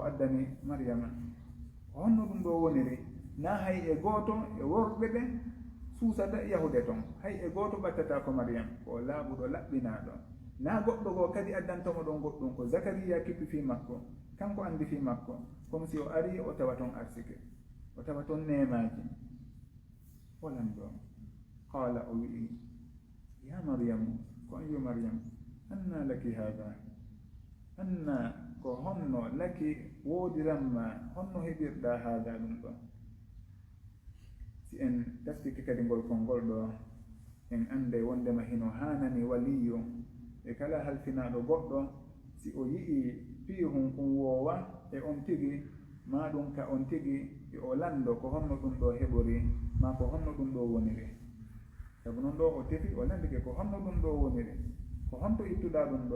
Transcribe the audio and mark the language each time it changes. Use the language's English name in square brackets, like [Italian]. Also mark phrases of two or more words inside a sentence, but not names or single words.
[Fula] addani maryama honno ɗum ɗo woniri na hay e gooto e worɓe ɓe suusata yahude ton hay e gooto ɓattata ko maryam ko laaɓuɗo laɓɓinaɗo na goɗɗo goo kadi addantomo ɗon goɗɗum ko zakariya kippi fi makko kanko andi fi makko [French] comme si [Fula] o ari o tawa ton arsike o tawa ton nemaji walan ɗo qala o wi'i [Arabic] يا مريم [Fula] ko an yo maryam [Arabic] أنى لك هذا [Fula] anna ko honno laki woodiranma honno heɓirɗa haada ɗum ɗo si en taftike kadi ngol kolngol ɗo en ande wondema hino hanani waliyu e kala halfinaɗo goɗɗo si o yi'i pihum ɗum woowa e on tigi ma ɗum ka on tigi e o lando ko honno ɗum ɗo heɓori ma ko honno ɗum ɗo woniri sabu noon ɗo o tefi o landike ko honno ɗum ɗo woniri ko honto ittuɗa ɗum